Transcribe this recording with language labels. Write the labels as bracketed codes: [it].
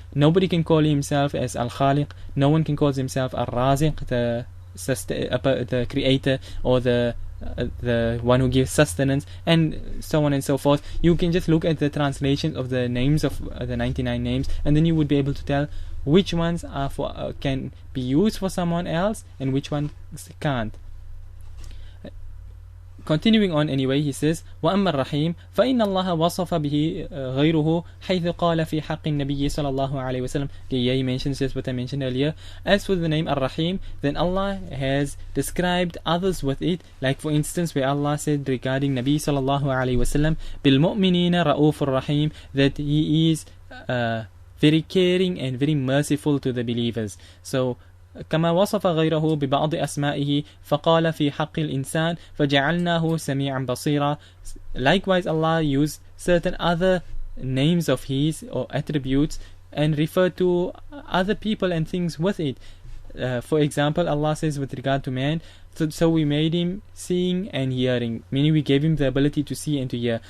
[en] Nobody can call himself as Al-Khaliq. No one can call himself Ar-Raziq, the creator, or the one who gives sustenance, and so on and so forth. You can just look at the translations of the names of the 99 names, and then you would be able to tell which ones are can be used for someone else and which ones can't. Continuing on anyway, he says, [ar] وَأَمَّا الرَّحِيمُ فَإِنَّ اللَّهَ وَصَفَ بِهِ غَيْرُهُ حَيْثُ قَالَ فِي حَقِّ النَّبِيِّ صَلَى اللَّهُ عَلَيْهِ وَسَلَّمَ. [en] He mentions just what I mentioned earlier. As for the name Ar-Rahim, then Allah has described others with it, like for instance where Allah said regarding Nabi sallallahu alayhi wasallam, [ar] بِالْمُؤْمِنِينَ رَؤُوفُ الرَّحِيمُ, [en] that he is very caring and very merciful to the believers. [ar] So كما وصف غيره ببعض أسمائه فقال في حق الإنسان فجعلناه سميعا بصيرا. [en] Likewise, Allah used certain other names of His or attributes and referred to other people and things with it. For example, Allah says with regard to man, so we made him seeing and hearing, meaning we gave him the ability to see and to hear.